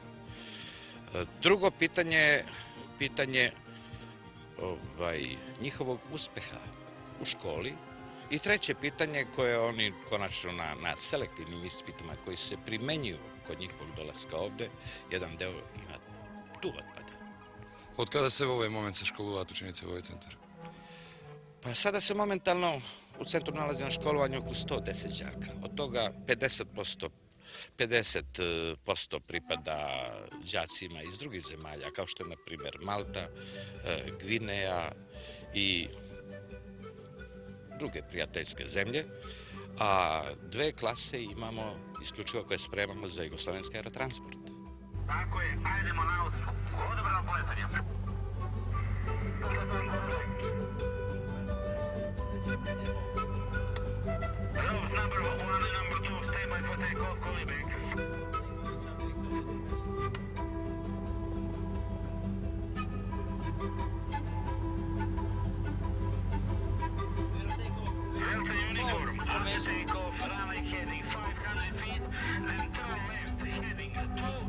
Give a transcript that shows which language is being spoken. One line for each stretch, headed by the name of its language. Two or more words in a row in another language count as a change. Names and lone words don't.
Serbian: Drugo pitanje njihovog uspeha u školi i treće pitanje koje oni konačno na selektivnim ispitima koji se primenjuju kod njihovog dolaska ovde, jedan deo ima tu otpada.
Macedonian: Од каде се во овој момент се школуваат ученици во овој центар?
Serbian: Pa sada se momentalno u centru nalazi na školovanju oko 110 đaka. Od toga 50% pripada đacima iz drugih zemalja, kao što je, na primjer, Malta, Gvineja i druge prijateljske zemlje, a 2 klase imamo isključivo koje spremamo za jugoslovenski aerotransport. Tako je, ajdemo na uslu. Odobrano poletanje.
English: Route number 1 and number 2, stay by for takeoff, calling back. Delta uniform, after takeoff, runway heading 500 feet, then turn left, heading 2.